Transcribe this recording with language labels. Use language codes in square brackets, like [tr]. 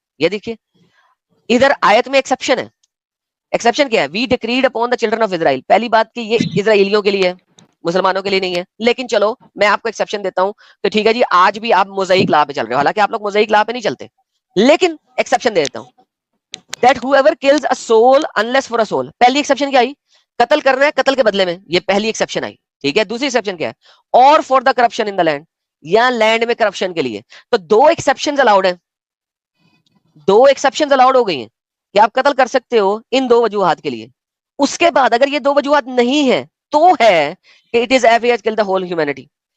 [hi] ये देखिए, इधर आयत में एक्सेप्शन है। एक्सेप्शन क्या है? [en] We decreed upon the children of Israel. [hi] पहली बात कि ये इजराइलियों के लिए है, मुसलमानों के लिए नहीं है। लेकिन चलो मैं आपको एक्सेप्शन देता हूँ, तो ठीक है जी, आज भी आप मोज़ाइक लॉ पे चल रहे हो, हालांकि आप लोग मोज़ाइक लॉ पे नहीं चलते, लेकिन एक्सेप्शन दे देता हूँ। [en] that whoever kills a soul unless for a soul, [hi] पहली एक्सेप्शन क्या आई? कत्ल करना है कत्ल के बदले में, ये पहली एक्सेप्शन आई, ठीक है। दूसरी एक्सेप्शन क्या है? और [en] for the corruption in the land, [hi] या लैंड में करप्शन के लिए। तो दो एक्सेप्शन अलाउड है, दो एक्सेप्शन अलाउड हो गई हैं कि आप कत्ल कर सकते हो इन दो वजूहात के लिए। उसके बाद अगर ये दो वजूहात नहीं है तो है कि [en] It is if kill the whole humanity.